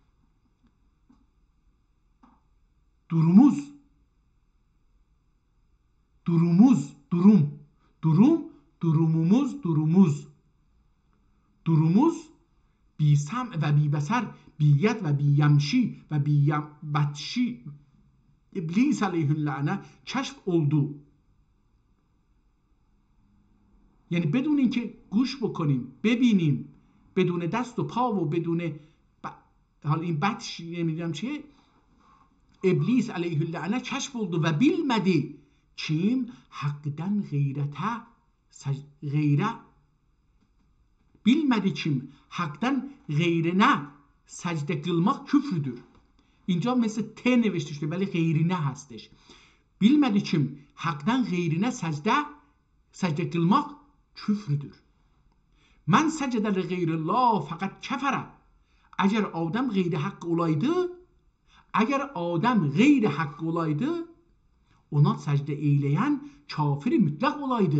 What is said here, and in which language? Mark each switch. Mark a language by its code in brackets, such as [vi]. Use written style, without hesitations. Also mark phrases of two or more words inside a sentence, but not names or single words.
[az] Durumumuz [fa] بی سمع و بی بصر، بی ید و بی یمشی و بی بطش [az] İblis aleyhüllâne keşf oldu. [fa] یعنی بدون اینکه گوش بکنیم، ببینیم، بدون دست و پا و بدون حالا این بطش نمیدونم چیه، ابلیس علیه اللعنه کشف oldu و [az] bilmedi kim haqqdan bilmedi kim haqqdan qeyrinə səcdə qılmaq küfrüdür. [fa] اینجا مثل ت نوشته شده ولی غیرینه هستش. [az] Bilmədi kim haqdan qeyrinə səcdə qılmaq küfrüdür. [ar] من سجد لغير الله فقد كفر. [az] Əgər adam qeyri haqq olaydı, ona səcdə eyləyən kafir mütləq olaydı.